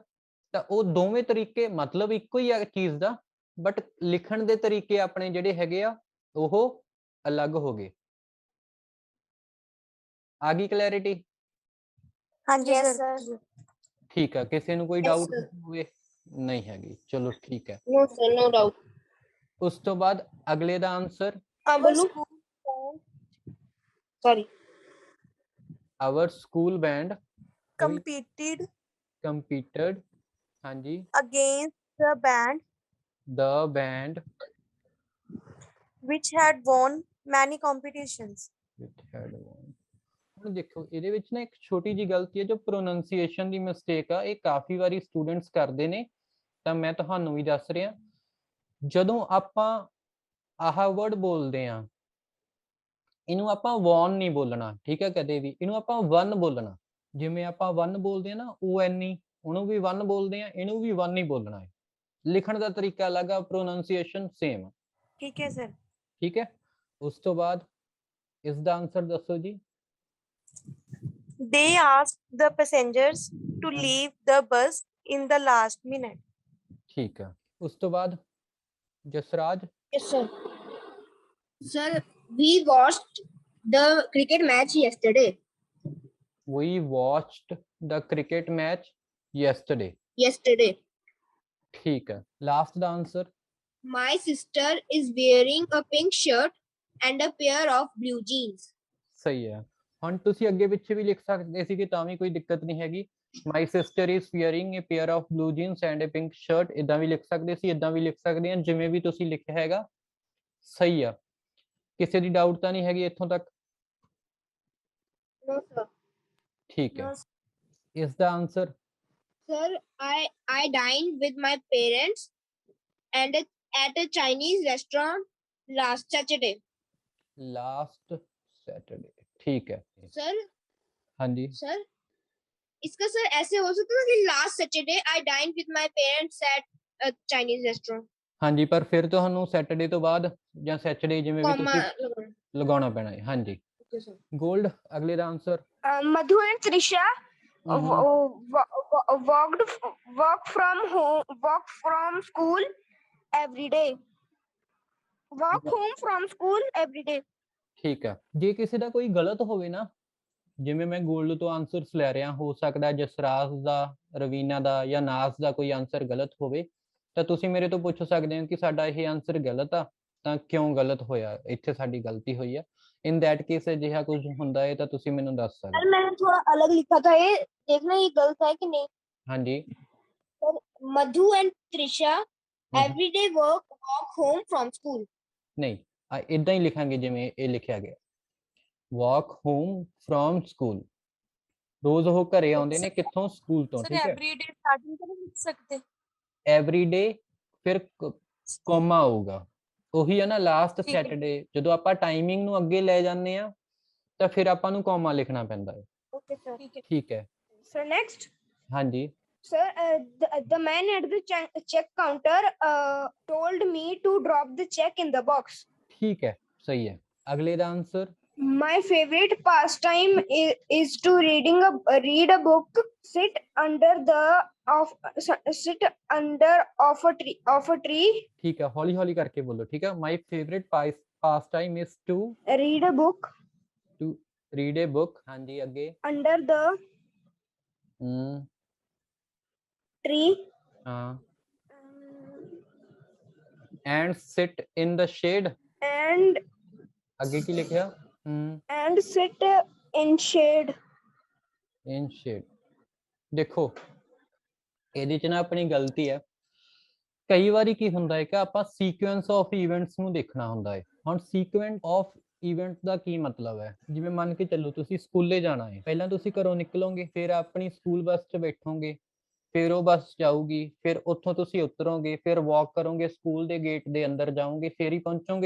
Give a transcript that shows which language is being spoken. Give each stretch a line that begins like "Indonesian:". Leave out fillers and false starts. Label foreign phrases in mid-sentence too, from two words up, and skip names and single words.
Punjabi: ਤਾਂ ਉਹ ਦੋਵੇਂ ਤਰੀਕੇ ਮਤਲਬ ਇੱਕੋ ਹੀ ਆ ਚੀਜ਼ ਦਾ, ਬਟ ਲਿਖਣ ਦੇ ਤਰੀਕੇ ਆਪਣੇ ਜਿਹੜੇ ਹੈਗੇ ਆ ਉਹ ਅਲੱਗ ਹੋ ਗਏ। ਆ ਗਈ ਕਲੈਰਿਟੀ? ਹਾਂਜੀ
English: Yes, ਸਰ। sir.
Punjabi: ਠੀਕ ਆ, ਕਿਸੇ ਨੂੰ ਕੋਈ
English: Yes,
Punjabi: ਡਾਊਟ
English: sir.
Punjabi: ਹੋਵੇ? ਨਹੀਂ ਹੈਗੀ, ਚਲੋ ਠੀਕ ਹੈ।
English: No, sir, no doubt.
Punjabi: ਉਸ ਤੋਂ ਬਾਅਦ ਅਗਲੇ ਦਾ ਆਨਸਰ।
English: Bolu. Sorry. our school band competed competed ਹਾਂਜੀ against the band the band which had won many competitions. which had won।
Punjabi: ਹੁਣ ਦੇਖੋ ਇਹਦੇ ਵਿੱਚ ਨਾ ਇੱਕ ਛੋਟੀ ਜੀ ਗਲਤੀ ਹੈ ਜੋ ਪ੍ਰੋਨੰਸੀਏਸ਼ਨ ਦੀ ਮਿਸਟੇਕ ਆ, ਇਹ ਕਾਫੀ ਵਾਰੀ ਸਟੂਡੈਂਟਸ ਕਰਦੇ ਨੇ, ਤਾਂ ਮੈਂ ਤੁਹਾਨੂੰ ਵੀ ਦੱਸ ਰਿਹਾ। ਜਦੋਂ ਆਪਾਂ ਆਹ ਵਰਡ ਬੋਲਦੇ ਆ, ਇਹਨੂੰ ਆਪਾਂ ਵੌਨ ਨਹੀਂ ਬੋਲਣਾ, ਠੀਕ ਹੈ, ਕਦੇ ਵੀ ਇਹਨੂੰ ਆਪਾਂ ਵਨ ਬੋਲਣਾ। ਜਿਵੇਂ ਆਪਾਂ ਵਨ ਬੋਲਦੇ ਆ ਨਾ ONE, ਉਹਨੂੰ ਵੀ ਵਨ ਬੋਲਦੇ ਆ, ਇਹਨੂੰ ਵੀ ਵਨ ਹੀ ਬੋਲਣਾ ਹੈ। ਲਿਖਣ ਦਾ ਤਰੀਕਾ ਅਲੱਗ ਆ,
English: pronunciation same.
Punjabi: ਠੀਕ ਹੈ ਸਰ। ਠੀਕ ਹੈ, ਉਸ ਤੋਂ ਬਾਅਦ ਇਸ ਦਾ ਆਨਸਰ ਦੱਸੋ ਜੀ।
English: They asked the passengers to leave the bus in the last minute.
Punjabi: ਠੀਕ ਹੈ, ਉਸ ਤੋਂ ਬਾਅਦ ਜਸਰਾਜ।
English: Yes, sir. Sir, we watched the cricket match yesterday. We watched the cricket match yesterday. Yesterday.
Punjabi: ਠੀਕ ਹੈ, ਲਾਸਟ ਦਾ ਆਨਸਰ।
English: My sister is wearing a pink shirt and a pair of blue jeans.
Punjabi: ਸਹੀ ਹੈ। ਹੁਣ ਤੁਸੀਂ ਅੱਗੇ ਪਿੱਛੇ ਵੀ ਲਿਖ ਸਕਦੇ ਸੀਗੇ, ਤਾਂ ਵੀ ਕੋਈ ਦਿੱਕਤ ਨਹੀਂ ਹੈਗੀ।
English: My sister is wearing a pair of blue jeans and a pink shirt,
Punjabi: ਇਦਾਂ ਵੀ ਲਿਖ ਸਕਦੇ ਸੀ, ਇਦਾਂ ਵੀ ਲਿਖ ਸਕਦੇ ਆ, ਜਿਵੇਂ ਵੀ ਤੁਸੀਂ ਲਿਖਿਆ ਹੈਗਾ ਸਹੀ ਆ। ਕਿਸੇ ਦੀ ਡਾਊਟ ਤਾਂ ਨਹੀਂ ਹੈਗੀ ਇੱਥੋਂ ਤੱਕ?
English: No, sir.
Punjabi: ਠੀਕ ਹੈ, ਇਸ ਦਾ ਆਨਸਰ।
English: Sir, I dined with my parents and at a Chinese restaurant last Saturday. last Saturday,
Hindi: ठीक है।
English: Sir,
Hindi: हाँ जी
English: sir,
Hindi: इसका सर ऐसे हो सकता है कि
English: last Saturday I dined with my parents at a Chinese restaurant.
Hindi: हाँ जी, पर फिर
Punjabi: ਤੁਹਾਨੂੰ ਸੈਟਰਡੇ ਤੋਂ ਬਾਅਦ ਜਾਂ ਸੈਟਰਡੇ ਜਿਵੇਂ ਵੀ
English: Comma
Punjabi: ਤੁਸੀਂ
Hindi: लगाना.
Punjabi: ਲਗਾਉਣਾ ਪੈਣਾ ਹੈ।
Hindi: हाँ जी,
English: Okay, sir.
Punjabi: ਗੋਲਡ ਅਗਲੇ ਦਾ ਆਨਸਰ।
English: Madhu and Trisha walk from school every day. Walk home from school every day.
Punjabi: ਠੀਕ ਹੈ, ਜੇ ਕਿਸੇ ਦਾ ਕੋਈ ਗਲਤ ਹੋਵੇ ਨਾ, ਜਿਵੇਂ ਮੈਂ ਗੋਲਡ ਤੋਂ ਆਨਸਰਸ ਲੈ ਰਿਹਾ, ਹੋ ਸਕਦਾ ਜਸਰਾਜ ਦਾ, ਰਵੀਨਾ ਦਾ ਜਾਂ ਨਾਸ ਦਾ ਕੋਈ ਆਨਸਰ ਗਲਤ ਹੋਵੇ, ਤਾਂ ਤੁਸੀਂ ਮੇਰੇ ਤੋਂ ਪੁੱਛ ਸਕਦੇ ਹੋ ਕਿ ਸਾਡਾ ਇਹ ਆਨਸਰ ਗਲਤ ਆ, ਤਾਂ ਕਿਉਂ ਗਲਤ ਹੋਇਆ, ਇੱਥੇ ਸਾਡੀ ਗਲਤੀ ਹੋਈ ਆ।
English: in that case
Punjabi: ਅਜਿਹਾ ਕੁਝ ਹੁੰਦਾ ਹੈ ਤਾਂ ਤੁਸੀਂ ਮੈਨੂੰ ਦੱਸ ਸਕਦੇ
Hindi: सर मैंने थोड़ा अलग लिखा था, ये देखना ये गलत है कि नहीं। हो। हाँ जी,
English: Sir, Madhu and Trisha every day walk home from school.
Punjabi: ਨਹੀਂ ਇਦਾਂ ਹੀ ਲਿਖਾਂਗੇ ਜਿਵੇਂ ਯੇ ਲਿਖਿਆ ਗਿਆ,
English: walk home from school।
Punjabi: ਰੋਜ਼ ਵੋ ਘਰੇ ਆਉਂਦੇ ਨੇ ਕਿੱਥੋਂ, ਸਕੂਲ ਤੋਂ, सर
Hindi: ठीक है।
English: everyday starting
Hindi: तो नहीं लिख सकते?
Punjabi: एवरीडे फिर ਕੋਮਾ ਆਊਗਾ, ਉਹੀ ਹੈ ਨਾ ਲਾਸਟ ਠੀਕ ਹੈ। ਸੈਟਰਡੇ। ਜਦੋਂ ਆਪਾਂ ਟਾਈਮਿੰਗ ਨੂੰ ਅੱਗੇ ਲੈ ਜਾਂਦੇ ਆ ਤਾਂ ਫਿਰ ਆਪਾਂ ਨੂੰ ਕੋਮਾ ਲਿਖਣਾ ਪੈਂਦਾ ਹੈ।
English: Okay, sir.
Punjabi: ਠੀਕ ਹੈ,
English: Sir, next.
Punjabi: ਹਾਂਜੀ।
English: Sir, the man at the check counter told me to drop the check in the box.
Punjabi: ਠੀਕ ਹੈ, ਸਹੀ ਹੈ। ਅਗਲੇ ਦਾ ਆਨਸਰ।
English: My favorite pastime is to read a book, sit under of a tree.
Punjabi: ਠੀਕ ਹੈ, ਹੌਲੀ ਹੌਲੀ ਕਰਕੇ ਬੋਲੋ, ਠੀਕ ਹੈ।
English: My favorite pastime is to Read a book read a book।
Punjabi: ਹਾਂਜੀ, ਅੱਗੇ।
English: under the tree. ਹਾਂ, and sit in the shade। and
Punjabi: ਅੱਗੇ ਕੀ ਲਿਖਿਆ?
English: and sit in shade. in shade।
Punjabi: ਦੇਖੋ ਇਹਦੇ ਚ ਨਾ ਆਪਣੀ ਗਲਤੀ ਹੈ। ਕਈ ਵਾਰੀ ਕੀ ਹੁੰਦਾ ਹੈ ਕਿ ਆਪਾਂ
English: sequence of events
Punjabi: ਨੂੰ ਦੇਖਣਾ ਹੁੰਦਾ ਹੈ। ਹੁਣ
English: sequence of event
Punjabi: ਦਾ ਕੀ ਮਤਲਬ ਹੈ? ਜਿਵੇਂ ਮੰਨ ਕੇ ਚੱਲੋ ਤੁਸੀਂ ਸਕੂਲੇ ਜਾਣਾ ਹੈ, ਪਹਿਲਾਂ ਤੁਸੀਂ ਘਰੋਂ ਨਿਕਲੋਗੇ, ਫਿਰ ਆਪਣੀ ਸਕੂਲ ਬੱਸ 'ਚ ਬੈਠੋਗੇ, ਫਿਰ ਉਹ ਬੱਸ ਜਾਊਗੀ, ਫਿਰ ਉੱਥੋਂ ਤੁਸੀਂ ਉਤਰੋਗੇ, ਫਿਰ ਵਾਕ ਕਰੋਗੇ, ਸਕੂਲ ਦੇ ਗੇਟ ਦੇ ਅੰਦਰ ਜਾਓਗੇ, ਫਿਰ ਹੀ ਪਹੁੰਚੋਗੇ।